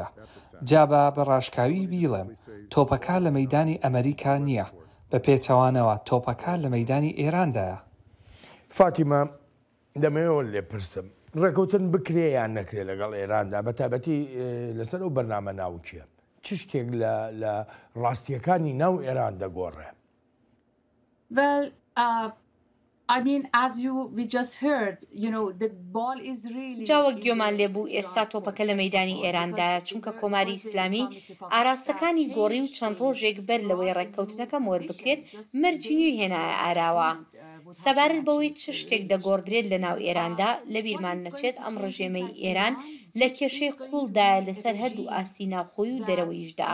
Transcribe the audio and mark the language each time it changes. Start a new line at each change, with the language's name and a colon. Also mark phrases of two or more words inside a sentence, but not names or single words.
Central Kurdish: جابە بە ڕاشکاوی بیڵێم تۆپەکە لە مەیدانی ئەمریکا نییە، بە پێچەوانەوە تۆپەکە لە مەیدانی ئێراندایە. فاتیمە دەمەوە لێ پرسم ڕێکەوتن بکرێ یان نەکرێ لەگەڵ ئێراندا بە تایبەتی لەسەر ئەو بەرنامە ناو چییە؟ چ شتێک لە ڕاستیەکانی ناو ئێران دەگۆڕێ؟
English: Well, I mean, as we just heard, you know, the ball is really.
Central Kurdish: جاوە گوێمان لێبوو ئێستا تۆپەکە لە مەیدانی ئێراندایە چونکە کۆماری ئیسلامی ئاراستەکانی گۆڕی و چەند ڕۆژێک بەر لەوەی ڕێککەوتنەکە مۆر بکرێت مەرجینی هێنایە ئاراوە. سەبارەت بەوەی چ شتێک دەگۆڕدرێت لە ناو ئێراندا لە بیرمان نەچێت ئەم ڕژێمەی ئێران لە کێشەی قوڵدایە لەسەر هەردوو ئاستی ناوخۆی و دەرەوەیشدا.